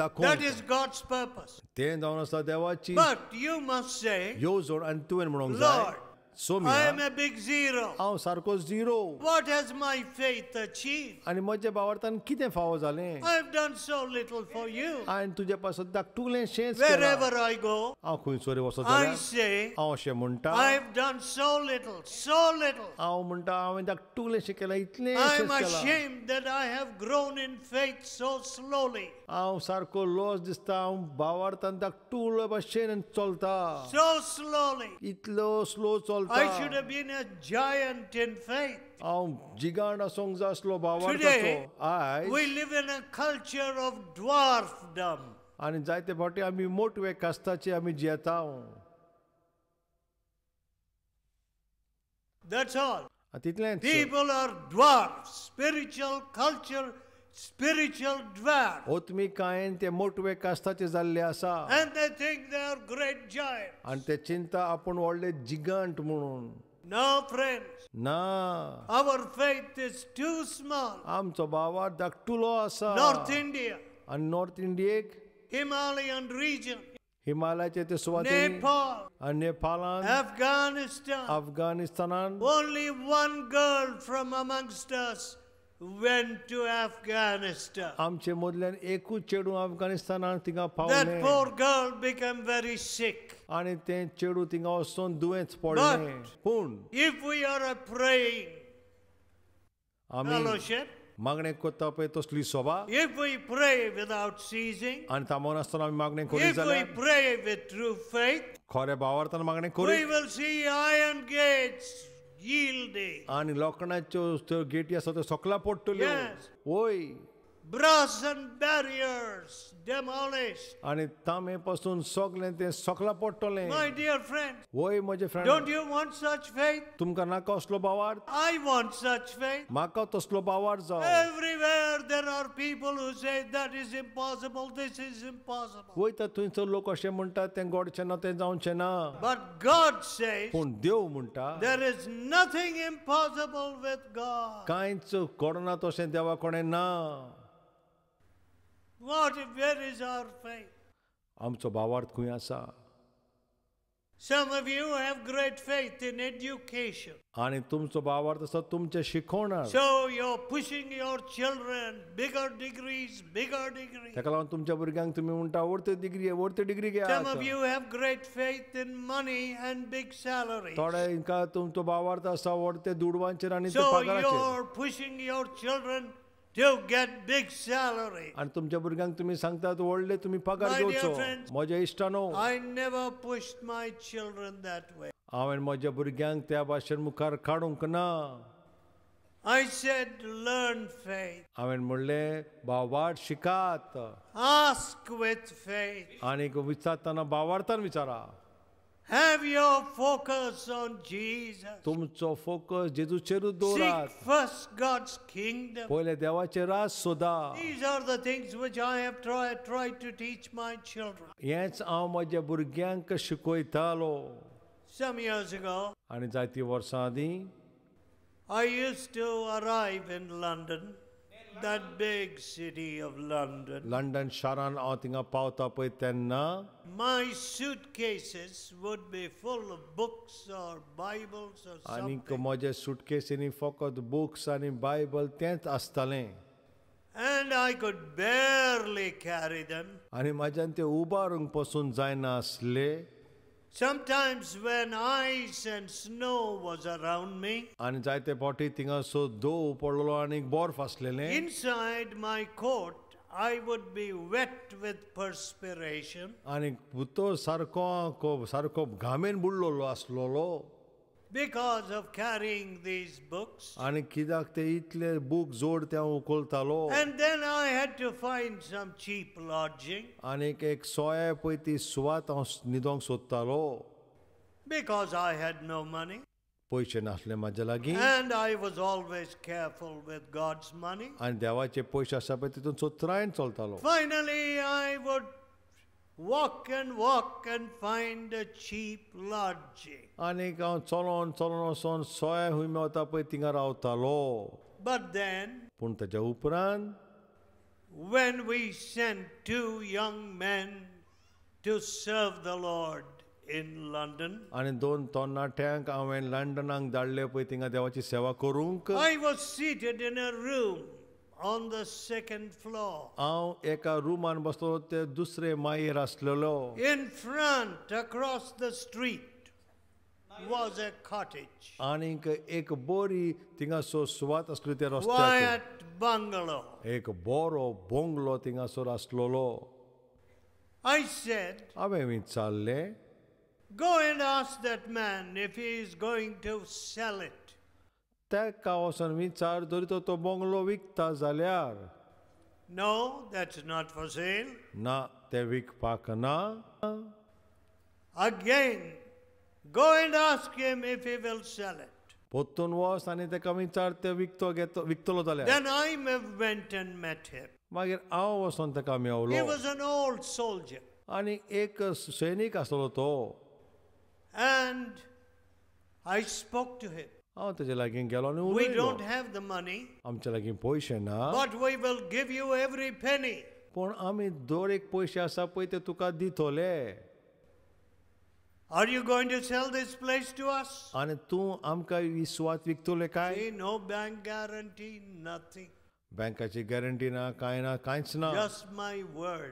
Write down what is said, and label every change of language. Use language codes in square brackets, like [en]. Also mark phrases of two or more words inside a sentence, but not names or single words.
[kok] दाखोवंक. [en] is God's purpose. [kok] तें जावन आसा देवाची [en] But you must say, [kok] येवजण आनी तुवें म्हणूंक जाय, [en] Lord, [kok] सोमी [en] I am a big zero. [kok] हांव सारको झिरो. [en] What has my faith achieved? [kok] आनी म्हज्या भावार्थान कितें फावो जालें? [en] I have done so little for you. [kok] हांवें तुजे पासून धाकटुलें शेंच [en] Wherever [kok] केलां. [en] I go, [kok] हांव खंयसर वचत [en] I [kok] जाल्यार [en] say, [kok] हांव अशें म्हणटा, [en] I have done so little, so little. [kok] हांव म्हणटा हांवें धाकटुलें शें केलां, इतलें [en] I [kok] शेंच [en] am [kok] केलां. [en] ashamed that I have grown in faith so slowly, [kok] हांव सारको लॉस दिसता. हांव भावार्थान धाकटुले भाशेन चलता. [en] so slowly. [kok] इतलो स्लो चलता. [en] I should have been a giant in faith. [kok] हांव जिगांड आसूंक जाय आसलो भावार्थाचो. [en] Today, [kok] आयज [en] we live in a culture of dwarfdom. [kok] आनी जायते फावटी आमी मोटवे कास्ताचे आमी जियेता. [en] That's all. [kok] तितलेंच. [en] People are dwarfs, spiritual culture, spiritual dwarf. [kok] ओत्मिकायेन ते मोटवे कास्ताचे जाल्ले आसा. [en] And they think they are great giants. [kok] आनी ते चिंता आपूण व्हडले जिगांट म्हणून. [en] No, friends. [kok] ना, [en] Our faith is too small. [kok] आमचो भावार्थ धाकटुलो आसा. [en] North India, [kok] आनी नॉर्थ इंडियेक [en] Himalayan region, [kok] हिमालयाचे ते सुवातेनी [en] Nepal, [kok] आनी नेपालान, [en] Afghanistan. [kok] अफगानिस्तानान [en] Only one girl from amongst us went to Afghanistan. [kok] आमचे मदल्यान एकूच चेडू अफगानिस्तानान थिंगा [en] That [kok] पावलें. [en] poor girl became very sick. [kok] आनी तें चेडू थिंगा वचून दुयेंच पडलें. पूण [en] If we are a praying [kok] आमी [en] fellowship, [kok] मागणें करता पळय तसली सभा, [en] if we pray without ceasing, [kok] आनी थांबोन आसतना आमी मागणें करीत [en] if we [kok] जाल्यार [en] pray with true faith, [kok] खऱ्या भावार्थान मागणें [en] we [kok] करीत [en] will see iron gates yielding, [kok] आनी लोखंडाच्यो त्यो गेटी आसा त्यो सकला पडटल्यो. [en] Yes. [kok] वय [en] brass and barriers demolished. [kok] आनी तांबे पासून सगलें तें सकला पडटलें. [en] My dear friends, [kok] वय म्हजे फ्रेंड, [en] don't you want such faith? [kok] तुमकां नाका असलो भावार्थ? [en] I want such faith. [kok] म्हाका तसलो भावार्थ जावं. [en] Everywhere there are people who say that is impossible, this is impossible. [kok] वयता थंयसर लोक अशें म्हणटात तें घडचें ना, तें जावचें ना. [en] But God says [kok] पूण देव म्हणटा [en] there is nothing impossible with God. [kok] कांयच घडना तशें देवा कोणें ना. [en] Where is our faith? [kok] आमचो भावार्थ खंय आसा? [en] Some of you have great faith in education. [kok] आनी तुमचो भावार्थ आसा तुमच्या शिक्षणांत. [en] So you're pushing your children bigger degrees, bigger degrees. [kok] ताका लागून तुमच्या भुरग्यांक तुमी म्हणटा व्हडल्यो डिग्री [en] Some of [kok] घेयात. [en] you have great faith in money and big salaries. [kok] थोड्यांका तुमचो भावार्थ आसा व्हडले दुडवांचेर आनी ते [en] So [kok] पगाराचेर. [en] you're pushing your children to get big salary. [kok] आनी तुमच्या भुरग्यांक तुमी सांगतात व्हडले तुमी पगार [en] My dear [kok] घेवचो. [en] friends, [kok] म्हज्या इश्टानो, [en] I never pushed my children that way. [kok] हांवें म्हज्या भुरग्यांक त्या भाशेन मुखार काडूंक ना. [en] I said, learn faith. [kok] हांवें म्हणलें भावार्थ शिकात. [en] Ask with faith. [kok] आनीक विचारतना भावार्थान विचारा. [en] Have your focus on Jesus. [kok] तुमचो फोकस जेजूचेरूच [en] Seek [kok] दवरात. [en] first God's kingdom. [kok] पहिले देवाचे राज सोदा. [en] These are the things which I have tried to teach my children. [kok] हेंच हांव म्हज्या भुरग्यांक शिकयतालो. [en] Some years ago, [kok] आनी जायतीं वर्सां आदीं [en] I used to arrive in London, that big city of London. [kok] लंडन शारान हांव थिंगा पावता पळय तेन्ना [en] My suitcases would be full of books or Bibles or [kok] आनीक [en] something. [kok] म्हज्या सुटकेसींनी फकत बुक्स आनी बायबल तेंच आसतालें. [en] And I could barely carry them. [kok] आनी म्हाज्यान तें उबारूंक पसून जायना आसलें. [en] Sometimes when ice and snow was around me, [kok] आनी जायते फावटी थिंगा सो दव पडलेलो आनीक बर्फ आसलेलें. [en] inside my coat, I would be wet with perspiration [kok] आनी भितर सारको घामेन बुडलेलो आसलेलो. [en] because of carrying these books. [kok] आनी कित्याक ते इतले बूक जोड ते हांव उखलतालो. [en] And then I had to find some cheap lodging [kok] आनीक एक सोय पळय ती सुवात हांव न्हिदोंक सोदतालो. [en] because I had no money. [kok] पयशे नासले म्हाजे लागीं. [en] And I was always careful with God's money. [kok] आनी देवाचे पयशे आसा पळय तितून चोत्रायन चलतालो. [en] Finally, I would walk and find a cheap lodging. [kok] आनीक हांव चलोन वचोन सोय खूंय मेवता पळय थिंगा रावतालो. [en] But then, [kok] पूण ताच्या उपरांत [en] when we sent two young men to serve the Lord in London, [kok] आनी 2 तरणाट्यांक हांवें लंडनाक धाडले पळय थिंगा देवाची सेवा करूंक. [en] I was seated in a room on the second floor. [kok] हांव एका रुमान बसलो ते दुसरे मायेर आसलेलो. [en] In front, across the street, was a cottage, [kok] आनीक एक बरी थिंगासो सुवात आसली त्या रस्त्याचेर. [en] quiet bungalow. [kok] एक बरो बोंगलो थिंगासोर आसलेलो. [en] I said, [kok] हांवें विचारलें, [en] go and ask that man if he is going to sell it. [kok] तेका वचोन विचार जरी तो बोंगलो विकता जाल्यार. [en] No, that's not for sale. [kok] ना ते विकपाक ना. [en] Again, go and ask him if he will sell it. [kok] पोत्तून वच आनी तेका विचार ते विकतलो जाल्यार. [en] Then I went and met him. [kok] मागीर हांव वचोन तेका [en] He [kok] मेवलो. [en] was an old soldier. [kok] आनी एक सैनीक आसलो तो. [en] And I spoke to him. [kok] हांव तेजे लागीं गेलो आनी [en] We [kok] उलयलो. [en] don't have the money, [kok] आमच्या लागीं पयशे ना. [en] but we will give you every penny. [kok] पूण आमी दर एक पयशे आसा पळय ते तुका दितोले. [en] Are you going to sell this place to us? [kok] आनी तूं आमकां ही सुवात विकतोले काय? [en] See, no bank guarantee, nothing. [kok] बँकाची गॅरंटी ना, कांय ना, कांयच ना. [en] Just my word.